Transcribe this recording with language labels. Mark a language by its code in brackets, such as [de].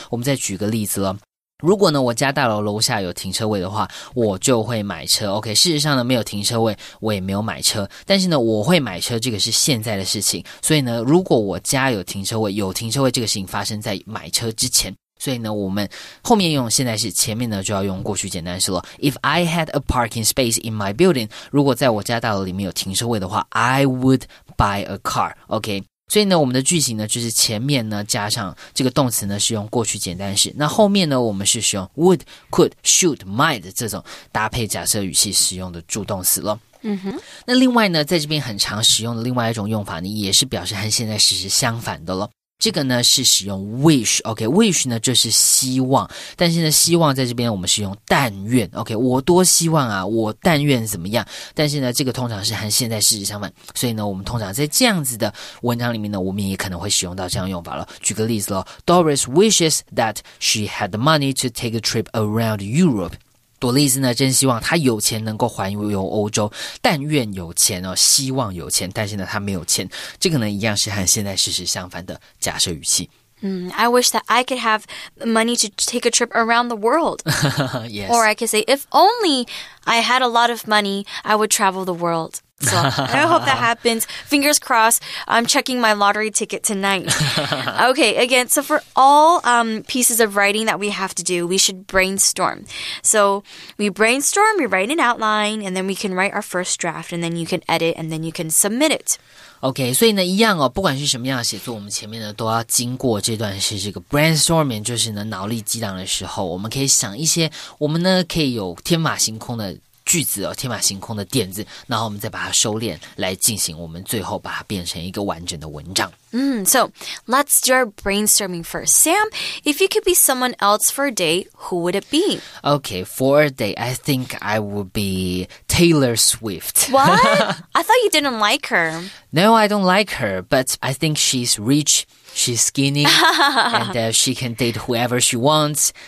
[zh] 我们再举个例子了。如果呢我家大楼楼下有停车位的话，我就会买车。 OK， 事实上呢没有停车位我也没有买车，但是呢我会买车，这个是现在的事情。所以呢如果我家有停车位这个事情发生在买车之前，所以呢我们后面用现在式，前面呢就要用过去简单式了。 [en] If I had a parking space in my building， [zh] 如果在我家大楼里面有停车位的话， [en] I would buy a car。 [zh] OK，所以呢我们的句型呢就是前面呢加上这个动词呢是用过去简单式，那后面呢我们是使用 would could should might 这种搭配假设语气使用的助动词了。那另外呢在这边很常使用的另外一种用法呢，也是表示和现在时是相反的了。这个呢是使用 wish。OK， wish 呢就是希望，但是呢希望在这边我们是用但愿。 OK， 我多希望啊，我但愿怎么样，但是呢这个通常是和现在事实相反，所以呢我们通常在这样子的文章里面呢，我们也可能会使用到这样用法了。举个例子咯， [en] Doris wishes that she had the money to take a trip around Europe。 [zh] 朵丽丝呢真希望她有钱能够环游欧洲，但愿有钱哦，希望有钱，但是呢她没有钱，这个呢一样是和现在事实相反的假设语气。 [en] I wish that I could have money to take a trip around the world. Yes. Or I could say, if only I had a lot of money, I would travel the world. So I hope that happens. Fingers crossed. I'm checking my lottery ticket tonight. Okay, again, so for all pieces of writing that we have to do, we should brainstorm. So we brainstorm, we write an outline, and then we can write our first draft, and then you can edit, and then you can submit it. [zh] OK， 所以呢一样哦，不管是什么样的写作，我们前面呢都要经过这段是这个 brainstorming， 就是呢脑力激荡的时候，我们可以想一些我们呢可以有天马行空的句子哦，天马行空的点子，然后我们再把它收敛来进行，我们最后把它变成一个完整的文章。 [en] So let's do our brainstorming first. Sam, if you could be someone else for a day, who would it be? Okay, for a day, I think I would be Taylor Swift. What? I thought you didn't like her. No, I don't like her, but I think she's rich, she's skinny, and she can date whoever she wants.